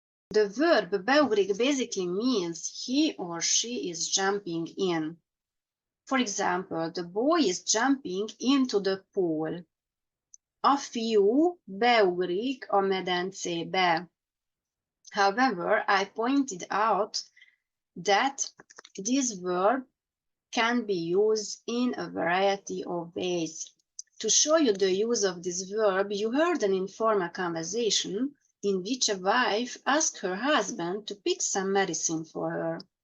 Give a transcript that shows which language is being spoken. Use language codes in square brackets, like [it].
[en] The verb beugrik basically means he or she is jumping in. For example, the boy is jumping into the pool. [hu] A fiú beugrik a medencébe. [en] However, I pointed out that this verb can be used in a variety of ways. To show you the use of this verb, you heard an informal conversation in which a wife asked her husband to pick some medicine for her.